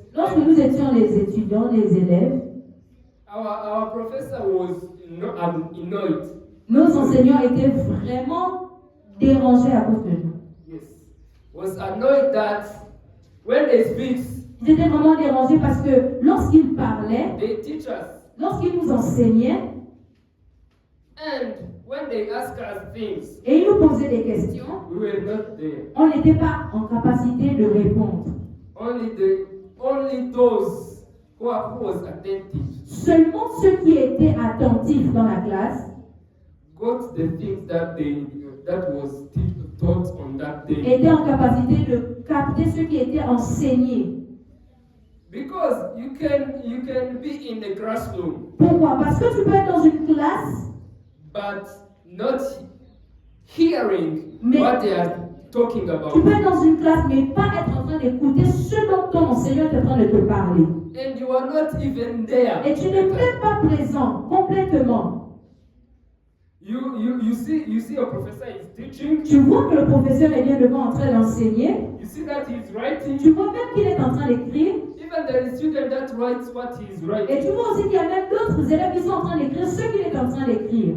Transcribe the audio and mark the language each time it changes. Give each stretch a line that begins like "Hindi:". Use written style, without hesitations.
French: Lorsque nous étions les étudiants, les élèves,
English: our professor was annoyed.
French: nos enseignants étaient vraiment dérangés à cause de nous.
English: Yes, was annoyed that when they speak,
French: Ils étaient vraiment dérangés parce que lorsqu'ils parlaient,
English: they teach us,
French: lorsqu'ils nous enseignaient,
English: And when they ask us things,
French: Et ils nous posaient des questions.
English: we were not there.
French: On n'était pas en capacité de répondre.
English: Only those who was attentive
French: Seulement ceux qui étaient attentifs dans la classe
English: got the things that was taught on that day.
French: étaient en capacité de capter ce qui était enseigné.
English: Because you can be in the classroom,
French: Pourquoi? Parce que tu peux être dans une classe,
English: but not hearing
French: Mais-
English: what they are talking
French: tu
English: about.
French: peux être dans une classe, mais pas être en train d'écouter ce dont ton enseignant est en train de te parler.
English: And you are not even there.
French: Et tu n'es même pas présent complètement.
English: You see a professor is teaching.
French: Tu vois que le professeur est bien devant en train d'enseigner.
English: You see that he's writing.
French: Tu vois même qu'il est en train d'écrire.
English: Even there is student that writes what he's
French: Et
English: writing.
French: tu vois aussi qu'il y a même d'autres élèves qui sont en train d'écrire ce qu'il est en train d'écrire.